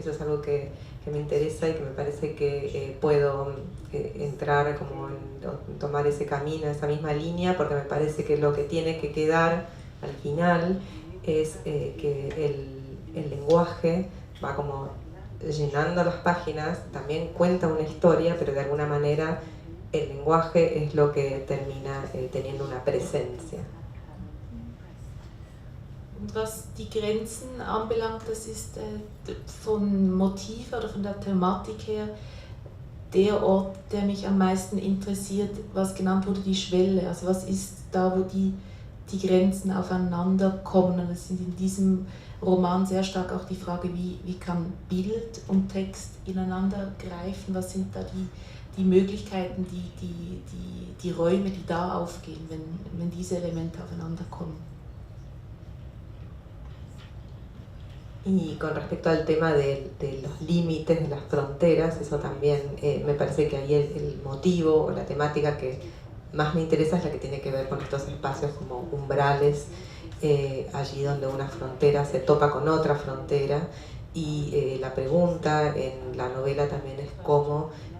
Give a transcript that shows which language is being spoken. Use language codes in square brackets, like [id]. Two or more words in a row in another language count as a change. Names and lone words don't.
[es] Eso es algo que me interesa y que me parece que puedo entrar como en tomar ese camino, esa misma línea, porque me parece que lo que tiene que quedar al final es que el lenguaje va como llenando las páginas, también cuenta una historia, pero de alguna manera el lenguaje es lo que termina teniendo una presencia. [de] Und was die Grenzen anbelangt, das ist von Motiv oder von der Thematik her der Ort, der mich am meisten interessiert, was genannt wurde, die Schwelle. Also was ist da, wo die Grenzen aufeinander kommen. Und es sind in diesem Roman sehr stark auch die Frage, wie kann Bild und Text ineinander greifen, was sind da die Möglichkeiten, die Räume, die da aufgehen, wenn diese Elemente aufeinander kommen. [es] Y con respecto al tema de los límites, de las fronteras, eso también me parece que ahí el motivo o la temática que más me interesa es la que tiene que ver con estos espacios como umbrales, allí donde una frontera se topa con otra frontera, y la pregunta en la novela también es cómo